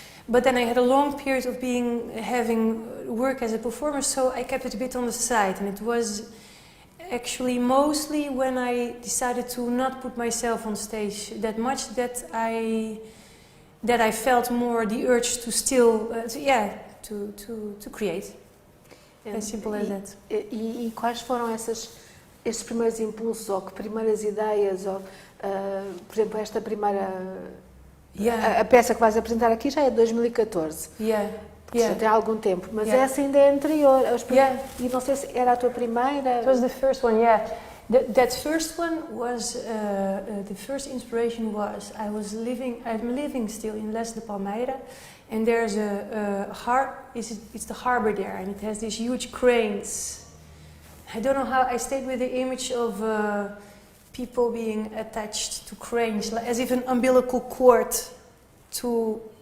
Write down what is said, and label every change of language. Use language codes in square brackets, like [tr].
[en] But then I had a long period of having work as a performer, so I kept it a bit on the side, and it was actually mostly when I decided to not put myself on stage that much that I felt more the urge to still to create. As simple as that. [pt] E quais foram estes primeiros impulsos ou que primeiras ideias ou por exemplo esta primeira a peça que vais apresentar aqui já é de 2014. Já tem algum tempo, mas essa ainda é anterior. E não sei se era a tua primeira. [en] It was the first one, yeah. That first one was the first inspiration was I'm living still in Les de Palmeira, and there's it's the harbor there, and it has these huge cranes. I don't know how I stayed with the image of people being attached to cranes, as if an umbilical cord to.